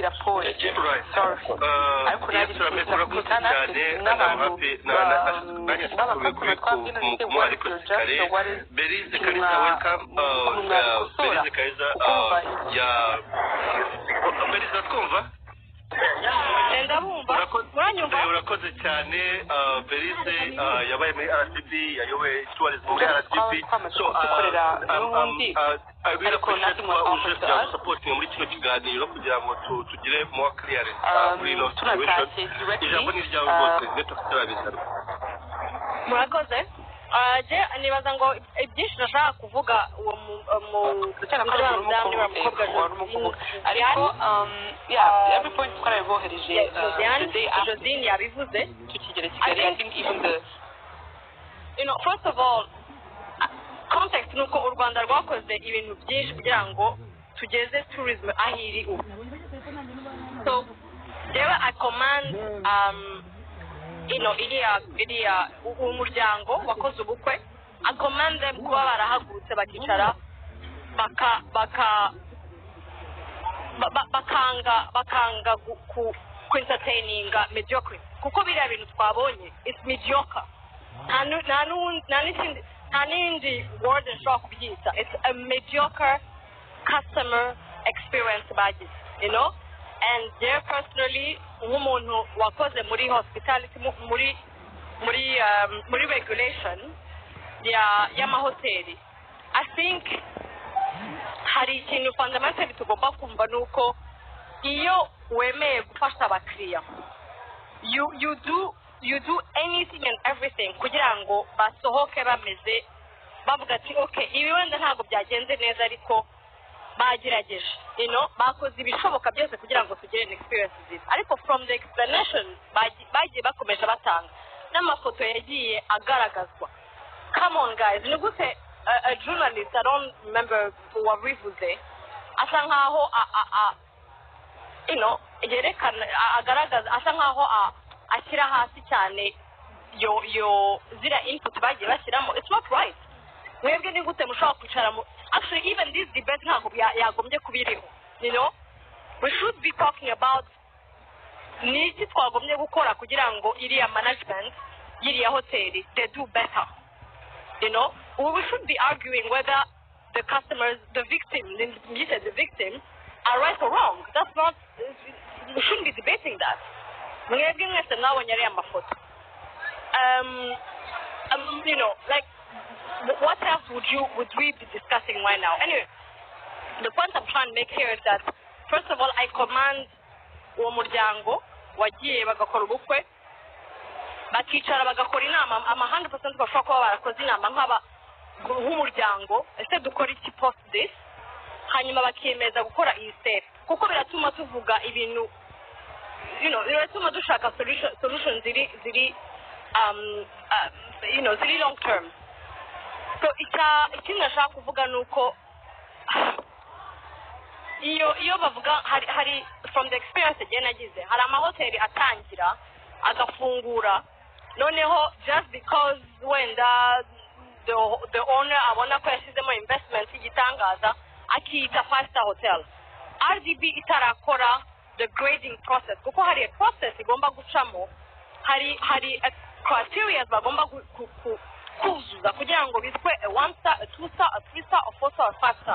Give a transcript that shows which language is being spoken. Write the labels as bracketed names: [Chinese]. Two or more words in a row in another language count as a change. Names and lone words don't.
[Kinyarwanda] ariko nari urakoze cyane n'abantu kumwari kare Berize Kalisa welcome Berize Kalisa ya Berize twumva urakoze cyane Berize yabaye muri RDB yayoboye tourism muri RDB [English] so I really appreciate [Kinyarwanda] uje kugira support muri kino kiganiro kugira ngo tugire [English] more clearance [Kinyarwanda] kuri ino situation ijambo ni ryawe rwose neto tutarabiza murakoze nibaza ngo ibyinshi nashaka kuvuga uwo mu cyane ko ariko [English] yeah, every point [Kinyarwanda] twarabibohereje Josine yabivuze tukigera Kigali. [English] I think even the first of all context [Kinyarwanda] nuko u Rwanda rwakoze ibintu byinshi kugira ngo tugeze tourism ahiri ubu [English] so there I command [Kinyarwanda] iriya umuryango wakoze ubukwe [English] I command them [Kinyarwanda] kuba barahagurutse bakicara bakanga ku entertaininga mediocrity kuko biriya bintu twabonye [English] it's mediocre [Kinyarwanda] nta n'indi word nshobora kubyita [English] it's a mediocre customer experience [Kinyarwanda] bagize [English] and there personally [Kinyarwanda] nk'umuntu wakoze muri hospitality muri regulation y'amahoteli [English] I think [Kinyarwanda] hari ikintu fundamentally tugomba kumva nuko iyo wemeye gufasha abakiriya you [English] do anything and everything [Kinyarwanda] kugira ngo basohoke bameze bavuga ati okay ibi wenda ntabwo byagenze neza ariko bagerageje bakoze ibishoboka byose kugira ngo tugire [English] an experience [Kinyarwanda] nziza ariko [English] from the explanation [Kinyarwanda] bagiye bakomeje batanga n'amafoto yagiye agaragazwa [English] come on guys [Kinyarwanda] ni gute [English] a journalist I don't remember [Kinyarwanda] wabivuze asa nkaho yerekana agaragaza asa nkaho ashyira hasi cyane yo zira input bagiye bashyiramo [English] it's not right [Kinyarwanda] mwebwe ni gute mushobora kwicara [English] actually even this debate [Kinyarwanda] ntabwo yagombye kubiriho [English] we should be talking about [Kinyarwanda] ni iki twagombye gukora kugira ngo iriya management y'iriya hoteli [English] they do better we should be arguing whether the customers, the victim, are right or wrong. That's not, we shouldn't be debating that. You know, like, what else would we be discussing right now? Anyway, the point I'm trying to make here is that, first of all, I command [Kinyarwanda] uwo muryango wagiye bagakora ubukwe bakicara bagakora inama 100% bashobora kuba barakoze inama nk'umuryango ese dukora iki [English] post this [Kinyarwanda] hanyuma bakiyemeza gukora iyi step kuko biratuma tuvuga ibintu [English] you know [Kinyarwanda] biratuma dushaka solution ziri [English] you know [Kinyarwanda] ziri [English] long term. [Kinyarwanda] So ikindi nashaka kuvuga nuko iyo bavuga hari [English] from the experience again [Kinyarwanda] nagize hari amahoteli atangira agafungura noneho [English] just because [Kinyarwanda] wenda [English] the owner [Kinyarwanda] abona ko yashizemo investment igitangaza akita [English] 5-star hotel [Kinyarwanda] RDB itarakora [English] the grading process [Kinyarwanda] kuko hari [English] a process [Kinyarwanda] igomba gucamo hari criteria bagomba kuzuza kugira ngo biswe [English] a 1-star, a 2-star, a 3-star, a 4-star, or 5-star.